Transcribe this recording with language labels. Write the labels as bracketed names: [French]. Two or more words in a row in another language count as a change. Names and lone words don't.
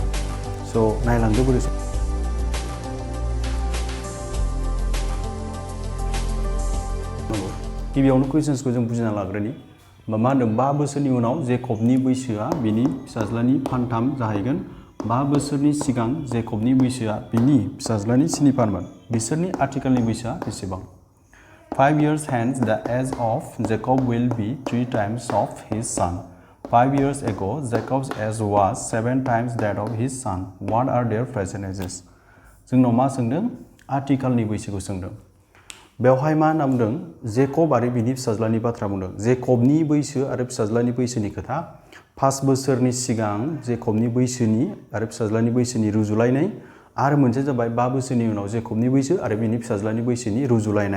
[Bodo] स' नायलांदो बोरै गिबियावनो कुइसन्सखौ जों बुजिना लाग्रोनि। मा होनदों 5 बोसोरनि उनाव जेकबनि बैसोआ बिनि फिसाज्लानि फानथाम जाहैगोन। 5 बोसोरनि सिगां जेकबनि बैसोआ बिनि फिसाज्लानि 7 बिसोरनि आथिखालनि बैसोआ बेसेबां? [English] 5 years hence the age of Jacob will be 3 times of his son. 5 years ago Jacob's age was 7 times that of his son. What are their present ages? [Bodo] जोंनाव मा सोंदों? आथिखालनि बैसोखौ सोंदों। बेवहाय मा होनना बुंदों? जेकब आरो बिनि फिसाज्लानि बाथ्रा बुंदों। जेकबनि बैसो आरो फिसाज्लानि बैसोनि खोथा। 5 बोसोरनि सिगां जेकबनि बैसोनि आरो फिसाज्लानि बैसोनि रुजुलायनाय, आरो मोनसे जाबाय 5 बोसोरनि उनाव जेकबनि बैसो आरो बिनि फिसाज्लानि बैसोनि रुजुलायनाय।